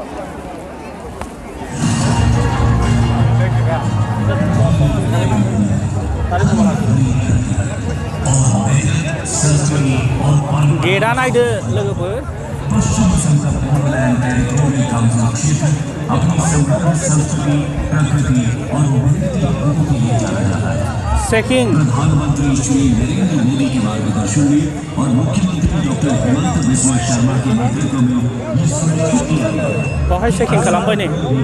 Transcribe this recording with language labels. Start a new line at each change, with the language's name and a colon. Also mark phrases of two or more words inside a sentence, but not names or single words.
Bodo: गेटआ नायदो लोगोफोर चेकिं
Hindi: प्रधानमंत्री श्री नरेंद्र मोदी के मार्गदर्शन में और मुख्यमंत्री डॉक्टर हेमंत बिस्वा शर्मा के नेतृत्व में ये सुनिश्चित किया गया
Bodo: बाहाय चेकिं खालामबाय नै